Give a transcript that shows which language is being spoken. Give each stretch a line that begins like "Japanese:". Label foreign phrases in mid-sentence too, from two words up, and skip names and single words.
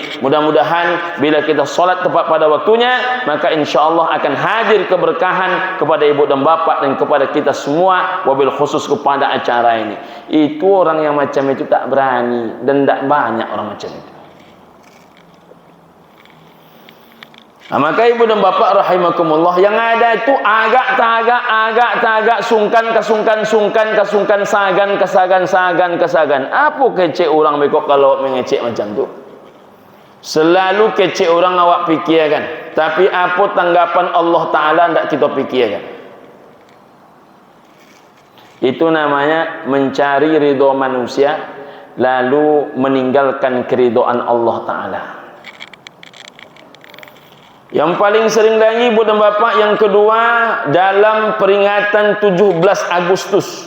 Indonesian: Mudah-mudahan bila kita solat tepat pada waktunya, maka insyaallah akan hadir keberkahan kepada ibu dan bapak dan kepada kita semua,
Arabic: وبالخصوص
Indonesian: kepada acara ini. Itu orang yang macam itu tak berani, dan tak banyak orang macam itu. Maka ibu dan bapak rahimakumullah, yang ada itu agak tagak, sungkan, sagan. Apa kecek orang bekok kalau mengecek macam tu? Selalu kecek orang awak fikirkan, tapi apa tanggapan Allah Ta'ala tidak kita fikirkan. Itu namanya mencari ridho manusia lalu meninggalkan keridhaan Allah Ta'ala. Yang paling sering lagi ibu dan bapak, yang kedua, dalam peringatan 17 Agustus.